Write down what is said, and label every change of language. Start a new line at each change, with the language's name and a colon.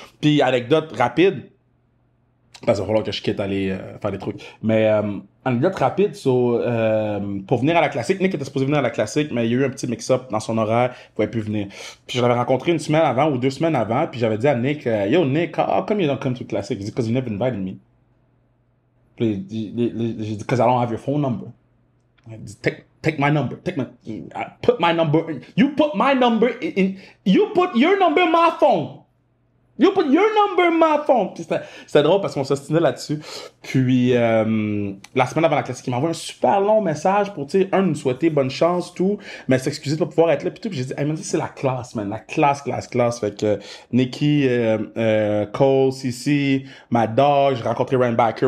French: Puis anecdote rapide, parce qu'il va falloir que je quitte aller faire des trucs. Mais anecdote rapide, pour venir à la classique, Nick était supposé venir à la classique, mais il y a eu un petit mix-up dans son horaire, il pouvait plus venir. Puis je l'avais rencontré une semaine avant ou 2 semaines avant, puis j'avais dit à Nick,
English: yo Nick, how come you don't come to the classic?
French: Il dit,
English: because you never invited me.
French: Puis j'ai dit,
English: because I don't have your phone number.
French: Il dit,
English: take my number, put my number in, you put your number in my phone. You put your number in my phone.
French: Puis c'était drôle parce qu'on s'ostinait là-dessus. Puis la semaine avant la classique, il m'envoie un super long message pour, tu sais, nous souhaiter bonne chance, tout, mais s'excuser de pas pouvoir être là, puis tout. Puis j'ai dit,
English: hey, man,
French: c'est la classe, man, la classe. Fait que Nikki, Cole, Cici, Mad Dog, j'ai rencontré Ryan Backer.